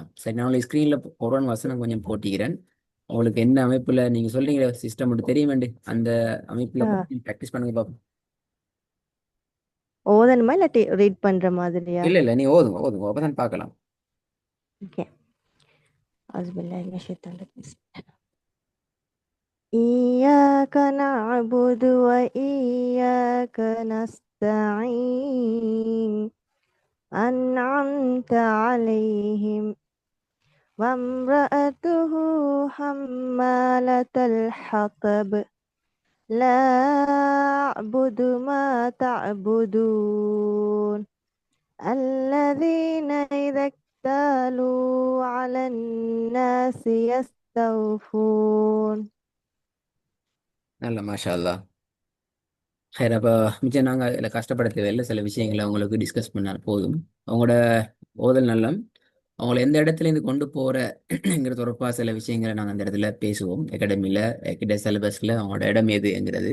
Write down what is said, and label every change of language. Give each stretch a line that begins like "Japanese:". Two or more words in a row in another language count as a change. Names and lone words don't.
Tamil: சரி, நான் உங்களுக்கு ஸ்க்ரீனில் குரான் வசனம் கொஞ்சம் போட்டிக்கிறேன். உங்களுக்கு என்ன அமைப்பில் நீங்கள் சொல்றீங்க சிஸ்டம் மட்டும் தெரிய வேண்டு அந்த அமைப்பில் ஆ. ப்ராக்டிஸ் பண்ணுங்க பார்ப்போம். ஓதணுமா இல்லாட்டி ரீட் பண்ற மாதிரியா? இல்லை இல்லை, நீ ஓதுங்க ஓதுங்க, அப்போ தான் பார்க்கலாம்.
Arabic: ஓகே. أعوذ بالله من الشيطان الرجيم. إياك نعبد وإياك نستعين أنعمت عليهم وامرأته حمالة الحطب لا أعبد ما تعبدون الذين إذا اكتالوا على الناس يستوفون.
Tamil: நல்ல
Arabic: ما شاء الله.
Tamil: சரி, அப்போ மிச்சம் நாங்கள் இதில் கஷ்டப்பட தேவையில்லை, சில விஷயங்களை உங்களுக்கு டிஸ்கஸ் பண்ணால் போதும். அவங்களோட ஓதல் நல்லம். அவங்கள எந்த இடத்துலேருந்து கொண்டு போகிறங்கிற தொடர்பாக சில விஷயங்களை நாங்கள் அந்த இடத்துல பேசுவோம். அகாடமியில் சிலபஸில் அவங்களோட இடம் எதுங்கிறது.